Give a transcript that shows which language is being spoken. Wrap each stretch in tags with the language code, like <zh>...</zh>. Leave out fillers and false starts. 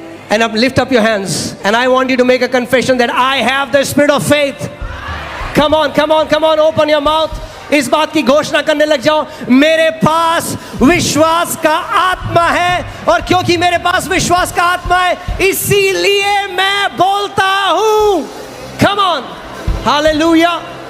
<en>And up, lift up your hands and I want you to make a confession that I have the spirit of faith. Come on, come on, come on, open your mouth.</en> <hi>इस बात की घोषणा करने लग जाओ, मेरे पास विश्वास का आत्मा है, और क्योंकि मेरे पास विश्वास का आत्मा है इसीलिए मैं बोलता हूं।</hi> <en>Come on, hallelujah.</en>